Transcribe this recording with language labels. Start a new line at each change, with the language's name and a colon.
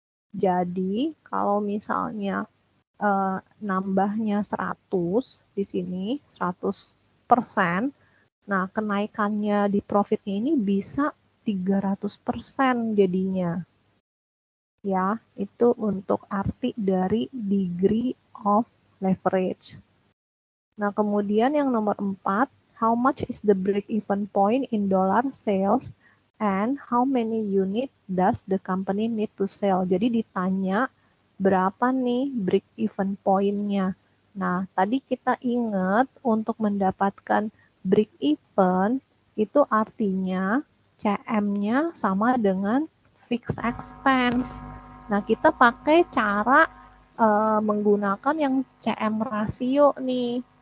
Indonesian: Jadi, kalau misalnya nambahnya 100 di sini, 100%, nah kenaikannya di profitnya ini bisa 300% jadinya. Ya, itu untuk arti dari degree of leverage. Nah, kemudian yang nomor 4,
English: how much is the break-even point in dollar sales and how many unit does the company need to sell?
Indonesian: Jadi ditanya berapa nih break-even point-nya. Nah, tadi kita ingat untuk mendapatkan break-even itu artinya CM-nya sama dengan fixed expense. Nah, kita pakai cara menggunakan yang CM rasio nih.